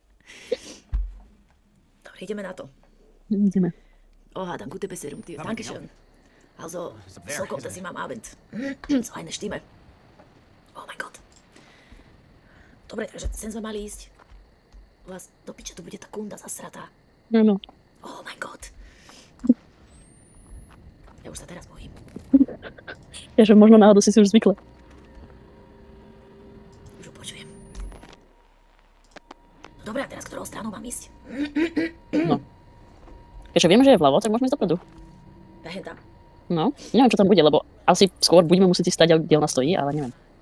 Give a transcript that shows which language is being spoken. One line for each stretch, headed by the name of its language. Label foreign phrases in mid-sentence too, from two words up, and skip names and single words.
Slovak: Dobre, ideme na to. Ideme. Oh, hádam,
German: gute Besserung dir. Dankeschön. Also, so kommt es ihm am Abend. So eine Stimme. Oh mein Gott.
Slovak: Dobre, takže sem sme mali ísť. Vás do piče, tu bude tá kunda zasratá. Áno.
German: Oh mein Gott.
Slovak: Ja už sa teraz bojím. Ja, že možno náhodou si už zvykla. Už ho počujem. No dobré, a teraz ktorou stranou mám ísť? No. Keďže vieme, že je vľavo, tak môžeme ísť dopredu. Behem tam. No, neviem, čo tam bude, lebo asi skôr budeme musieť ísť stať, kde ona stojí, ale neviem.